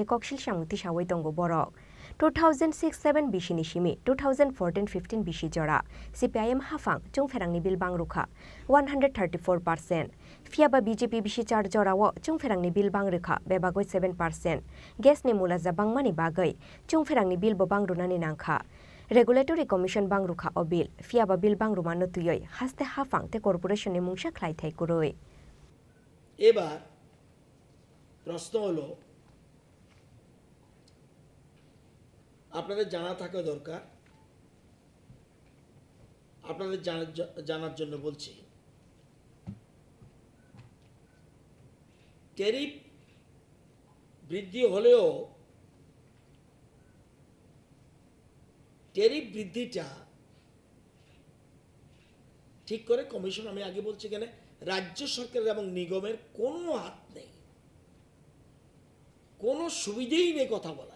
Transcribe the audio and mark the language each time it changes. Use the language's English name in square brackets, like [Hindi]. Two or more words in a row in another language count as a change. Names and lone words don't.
[Kok Borok] ककसिल सामुति सावै दंगो बरक 2006-07 बिसिनि सिमी 2014-15 बिसि जरा सीपीआईएम हाफां चुंफेरांनि बिल बांग्रुखा 134%, फियाबा बीजेपी बिसि चार जराव चुंफेरांनि बिल बांग्रुखा बेबागै 7%, गेसनि मुलाजा बांगमानि बागै चुंफेरांनि बिलबो बांग्रुनानि नांखा [English] regulatory commission [Kok Borok] बांग्रुखा अ बिल फियाबा बिल बांग्रुमानो तुयै हास्ते हाफां ते कर्पोरेशननि मुंसा ख्लायथाय कुरै [Bangla] এবার প্রশ্ন হলো আপনাদের জানা থাকা দরকার, আপনাদের জানার জন্য বলছি। ট্যারিফ বৃদ্ধি হলেও ট্যারিফ বৃদ্ধিটা ঠিক করে কমিশন, আমি আগে বলছি কেন, রাজ্য সরকারের এবং নিগমের কোনো হাত নেই, কোনো সুবিধেই নেই কথা বলার।